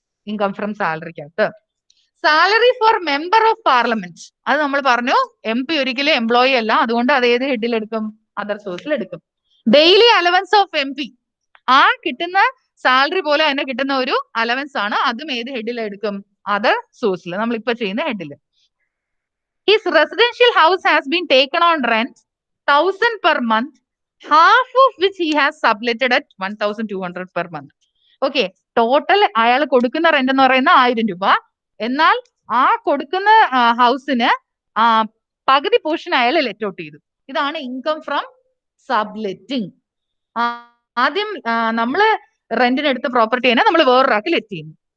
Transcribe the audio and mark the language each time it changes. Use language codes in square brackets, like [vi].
[ml] Income from സാലറിക്കകത്ത്. [en] salary for member of parliament, [ml] അത് നമ്മൾ പറഞ്ഞു MP ഒരിക്കലും എംപ്ലോയി അല്ല, അതുകൊണ്ട് അത് ഏത് ഹെഡിൽ എടുക്കും? അതർ സോഴ്സിൽ എടുക്കും. ഡെയിലി അലവൻസ് ഓഫ് MP, ആ കിട്ടുന്ന സാലറി പോലെ തന്നെ കിട്ടുന്ന ഒരു അലവൻസ് ആണ്, അതും ഏത് ഹെഡിൽ എടുക്കും? അതർ സോഴ്സിൽ, നമ്മൾ ഇപ്പൊ ചെയ്യുന്ന ഹെഡിൽ. [en] His residential house has been taken on rent 1000 per month, half of which he has subletted at 1200 per month. [ml] Okay, total അയാൾ കൊടുക്കുന്ന റെന്റ് എന്ന് പറയുന്ന 1000 രൂപ. എന്നാൽ ആ കൊടുക്കുന്ന ഹൗസിന് പകുതി പോർഷൻ അയാൾ ലെറ്റ് ഔട്ട് ചെയ്തു. ഇതാണ് ഇൻകം ഫ്രം സബ്ലെറ്റിംഗ്. ആദ്യം നമ്മള് റെന്റിന് എടുത്ത പ്രോപ്പർട്ടിനെ നമ്മൾ വേറൊരാൾക്ക് ലെറ്റ് ചെയ്യുന്നു.